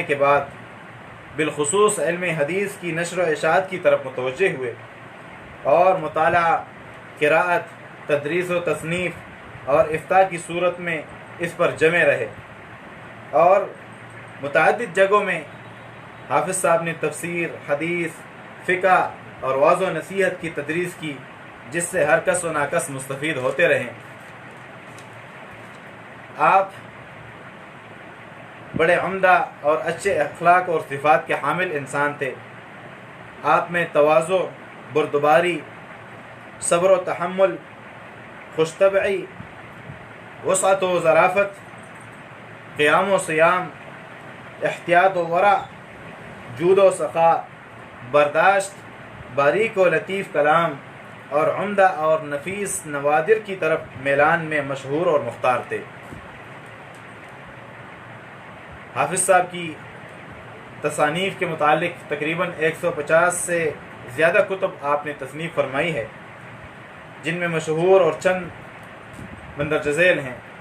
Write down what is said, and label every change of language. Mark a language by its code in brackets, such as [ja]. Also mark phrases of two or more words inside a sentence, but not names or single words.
[ur] کے بعد بالخصوص علم حدیث کی نشر و اشاعت کی طرف متوجہ ہوئے، اور مطالعہ، قراءت، تدریس و تصنیف اور افتاء کی صورت میں اس پر جمے رہے، اور متعدد جگہوں میں حافظ صاحب نے تفسیر، حدیث، فقہ اور وعظ و نصیحت کی تدریس کی، جس سے ہر کس و ناکس مستفید ہوتے رہیں۔ آپ بڑے عمدہ اور اچھے اخلاق اور صفات کے حامل انسان تھے۔ آپ میں تواضع، بردباری صبر و تحمل، خوش طبعی، وسعت و ظرافت، قیام و سیام، احتیاط و ورع، جود و سخا، برداشت، باریک و لطیف کلام اور عمدہ اور نفیس نوادر کی طرف میلان میں مشہور اور مختار تھے۔ حافظ صاحب کی تصانیف کے متعلق تقریباً 150 سے زیادہ کتب آپ نے تصنیف فرمائی ہے، جن میں مشہور اور چند مندرجہ ذیل ہیں۔